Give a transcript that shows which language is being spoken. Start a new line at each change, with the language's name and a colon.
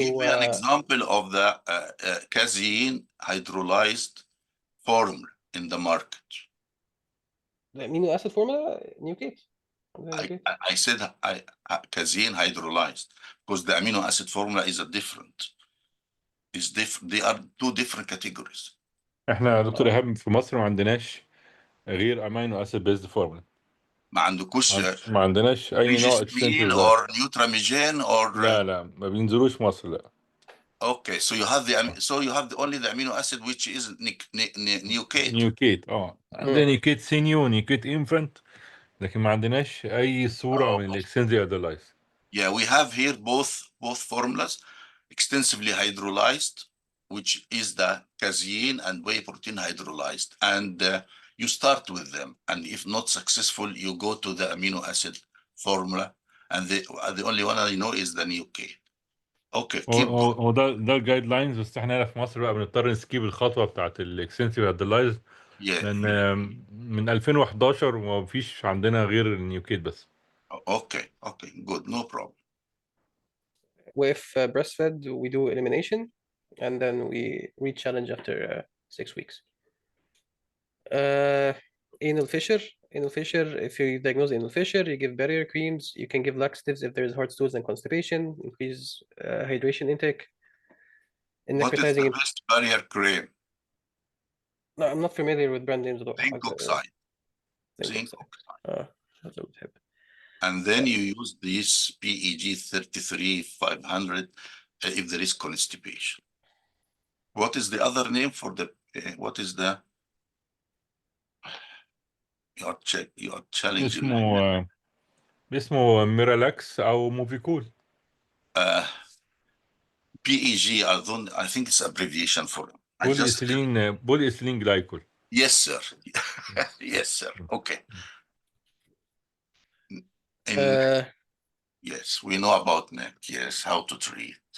English: me an example of the casein hydrolyzed formula in the market. The amino acid formula, Neocate. I said casein hydrolyzed because the amino acid formula is they are two different categories.
Arabic: احنا يا دكتور ايهاب في مصر ما عندناش غير امينو اسيد بيزد فورمولا. ما عندكوش ما عندناش اي نوع
English: Regispril or Nutramigen or
Arabic: لا ما بينزلوش مصر لا.
English: Okay, so you have only the amino acid which is Neocate.
Arabic: نيوكيت عندنا نيوكيت سينيو ونيوكيت انفانت، لكن ما عندناش اي صوره من الاكستنسيف ادلايز.
English: Yeah, we have here both formulas extensively hydrolyzed, which is the casein and whey protein hydrolyzed, and you start with them, and if not successful, you go to the amino acid formula, and the only one I know is the Neocate. Okay, keep going.
Arabic: هو ده الجايد لاينز، بس احنا هنا في مصر بقى بنضطر نسكيب الخطوه بتاعت الاكستنسيف ادلايز لان من 2011 وما فيش عندنا غير النيوكيت بس.
English: Okay, good, no problem. With breastfed, we do elimination, and then we re-challenge after 6 weeks. Anal fissure. If you diagnose anal fissure, you give barrier creams. You can give laxatives if there's hard stools and constipation. Increase hydration intake. What is the best barrier cream? No, I'm not familiar with brand names. Zinc oxide. Zinc oxide. And then you use this PEG 33-500 if there is constipation. What is the other name for the? What is the? You are challenging.
Arabic: اسمه ميرالاكس او موفيكول.
English: PEG, I think it's abbreviation for it. Polyethylene glycol. Yes, sir. Yes, sir. Okay. Yes, we know about NEC. Yes, how to treat.